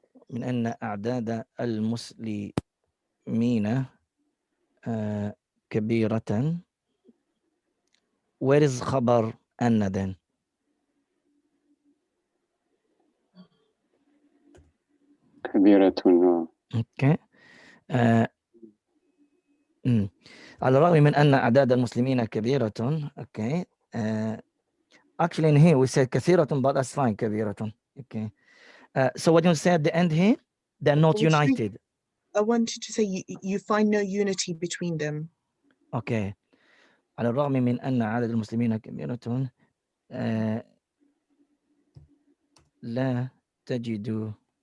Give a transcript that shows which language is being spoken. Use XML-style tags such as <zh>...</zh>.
<ar>من أن أعداد المسلمين كبيرة.</ar> <en>Where is</en> <ar>خبر أن</ar> <en>then?</en> <ar>كبيرة.</ar> <en>Okay.</en> <ar>على الرغم من أن أعداد المسلمين كبيرة.</ar> <en>Okay. Actually in here we said كثيرة, but that's fine.</en> <ar>كبيرة. Okay.</ar> <en>So what you say at the end here? They're not united. I wanted to say you find no unity between them. Okay.</en> <ar>على الرغم من أن عدد المسلمين كبيرة لا تجد</ar>